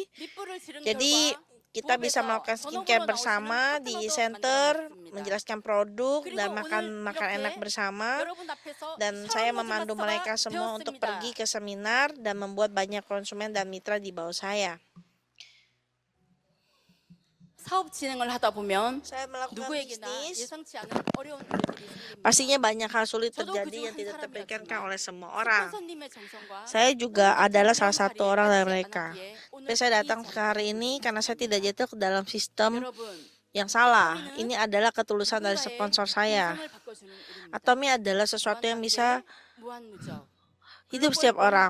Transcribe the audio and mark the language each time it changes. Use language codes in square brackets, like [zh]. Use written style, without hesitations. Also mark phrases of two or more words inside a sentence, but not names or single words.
[id] Jadi kita bisa melakukan skincare bersama di center, menjelaskan produk dan makan enak bersama. Dan saya memandu mereka semua untuk pergi ke seminar dan membuat banyak konsumen dan mitra di bawah saya. [ko] 사업 진행을 하다 보면 [id] Saya melakukan [ko] 누구에게나 [id] bisnis, [ko] 예상치 않은 어려운 일들이 있습니다. [id] pastinya banyak hal sulit terjadi yang tidak terpikirkan oleh semua orang. Saya juga adalah salah satu orang dari mereka. Tapi saya datang ke hari ini karena saya tidak jatuh ke dalam sistem yang salah. Ini adalah ketulusan dari sponsor saya. Atomi adalah sesuatu yang bisa hidup setiap orang.